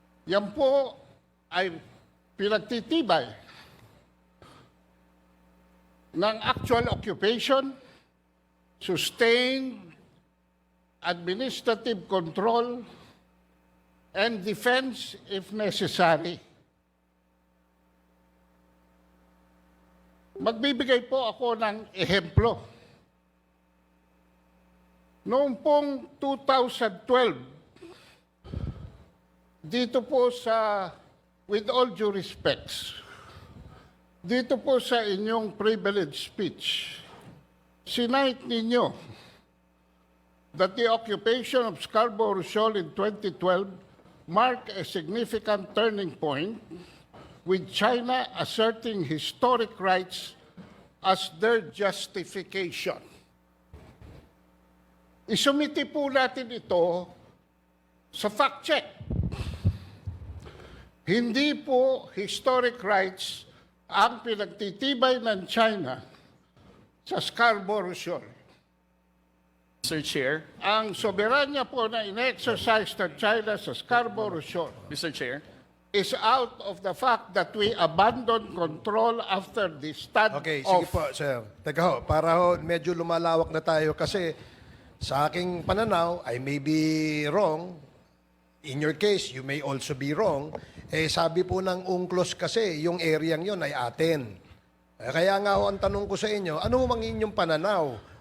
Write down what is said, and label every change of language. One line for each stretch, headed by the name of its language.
Filipino: Yan po ay pinagtitibay ng
English: actual occupation, sustained administrative control, and defense if necessary.
Filipino: Magbibigay po ako ng ehemplo. Noong pong 2012, dito po sa, with all due respects, dito po sa inyong privilege speech,
English: sinight ninyo that the occupation of Scarborough Shoal in 2012 marked a significant turning point, with China asserting historic rights as their justification.
Filipino: Isumiti po natin ito sa fact check. Hindi po historic rights ang pinagtitibay ng China sa Scarborough Shoal.
English: Mr. Chair,
Filipino: Ang soberanya po na in-exercise ng China sa Scarborough Shoal
English: Mr. Chair, is out of the fact that we abandoned control after the stand-off.
Filipino: Okay, sige po, sir. Teka ho, para ho medyo lumalawak na tayo kasi sa aking pananaw,
English: I may be wrong. In your case, you may also be wrong.
Filipino: Eh, sabi po ng UNCLOS kasi, yung area yon ay atin. Kaya nga ho, ang tanong ko sa inyo, ano ho mang inyong pananaw?